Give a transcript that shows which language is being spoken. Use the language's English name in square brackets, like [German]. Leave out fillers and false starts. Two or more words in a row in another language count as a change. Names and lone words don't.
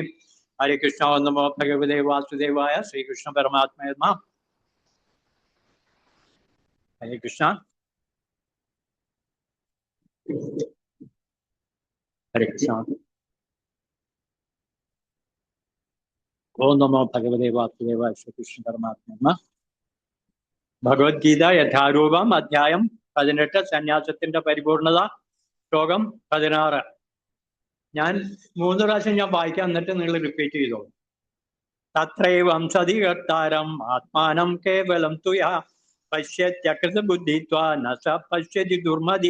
[Sanskrit] हरे कृष्ण नमो भगवते वासुदेवाय श्री कृष्ण परमात्मा नमः. हरे कृष्ण। हरे कृष्ण. ॐ नमो भगवते वासुदेवाय श्री कृष्ण परमात्मा नमः. [Malayalam] ഭഗവത്ഗീത യഥാരൂപം അധ്യായം 18 സന്യാസത്തിന്റെ പരിപൂർണത ശ്ലോകം 16. ഞാൻ 3 പ്രാവശ്യം ഞാൻ വായിക്കാം, എന്നിട്ട് നിങ്ങൾ റിപ്പീറ്റ് ചെയ്തോ. [Sanskrit] തത്രൈവം സതി കർത്താരം ആത്മാനം കേവലം തുയാ പശ്യത്യകൃത ബുദ്ധിത്വാ ന സ പശ്യതി ദുർമതി.